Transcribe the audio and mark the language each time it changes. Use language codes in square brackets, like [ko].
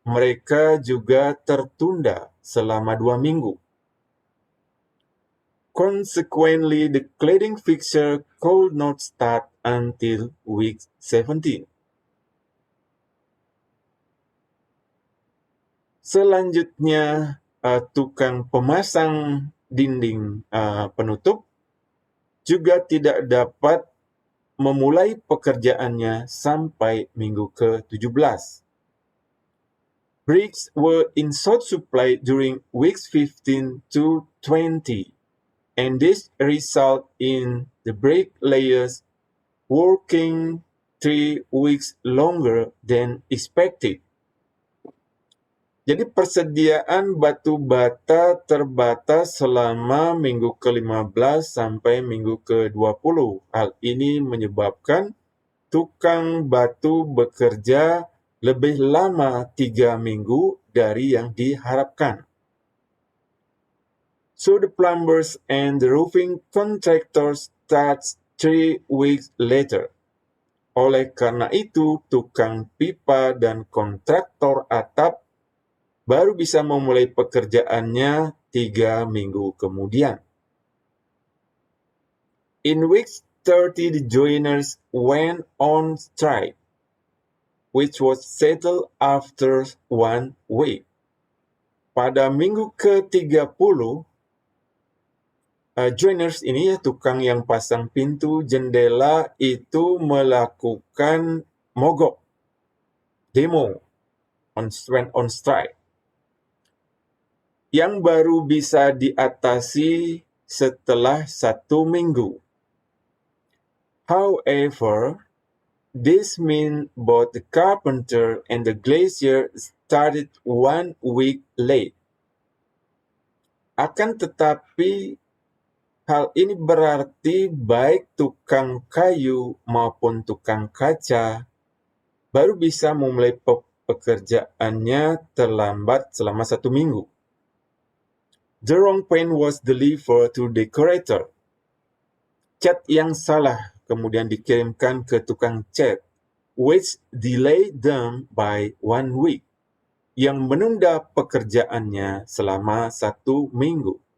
[id] Mereka juga tertunda selama 2 minggu. [en] Consequently, the cladding fixture could not start until week 17. [id] Selanjutnya, tukang pemasang dinding penutup juga tidak dapat memulai pekerjaannya sampai minggu ke-17. [en] Bricks were in short supply during weeks 15 to 20. And this result in the bricklayers working 3 weeks longer than expected. [id] Jadi persediaan batu bata terbatas selama minggu ke-15 sampai minggu ke-20. Hal ini menyebabkan tukang batu bekerja lebih lama 3 minggu dari yang diharapkan. [en] So the plumbers and the roofing contractors start 3 weeks later. [id] Oleh karena itu, tukang pipa dan kontraktor atap baru bisa memulai pekerjaannya 3 minggu kemudian. [en] In week 30, the joiners went on strike, which was settled after 1 week. [id] Pada minggu ke-30, joiners ini ya tukang yang pasang pintu jendela itu melakukan mogok, demo, [en] went on strike, [id] yang baru bisa diatasi setelah 1 minggu. [en] However, this means both the carpenter and the glazier started 1 week late. [id] Akan tetapi, hal ini berarti baik tukang kayu maupun tukang kaca baru bisa memulai pekerjaannya terlambat selama 1 minggu. [en] The wrong paint was delivered to decorator. [id] Cat yang salah kemudian dikirimkan ke tukang cat, [en] which delayed them by 1 week, [id] yang menunda pekerjaannya selama 1 minggu.